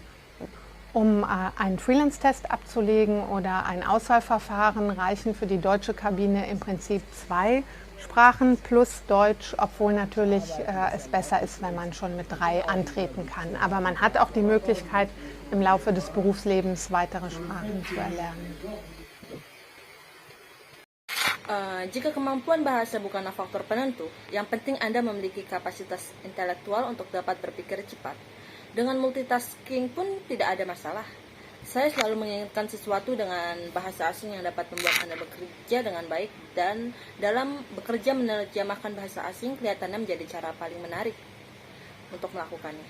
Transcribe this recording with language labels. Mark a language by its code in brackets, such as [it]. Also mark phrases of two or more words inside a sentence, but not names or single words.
[de] Um einen Freelance-Test abzulegen oder ein Auswahlverfahren reichen für die deutsche Kabine im Prinzip 2 Sprachen plus Deutsch, obwohl natürlich es besser ist, wenn man schon mit 3 antreten kann. Aber man hat auch die Möglichkeit, im Laufe des Berufslebens weitere Sprachen zu erlernen. [id] Jika kemampuan bahasa bukanlah faktor penentu, yang penting Anda memiliki kapasitas intelektual untuk dapat berpikir cepat. Dengan multitasking pun tidak ada masalah. Saya selalu menginginkan sesuatu dengan bahasa asing yang dapat membuat Anda bekerja dengan baik, dan dalam bekerja menerjemahkan bahasa asing kelihatannya menjadi cara paling menarik untuk melakukannya.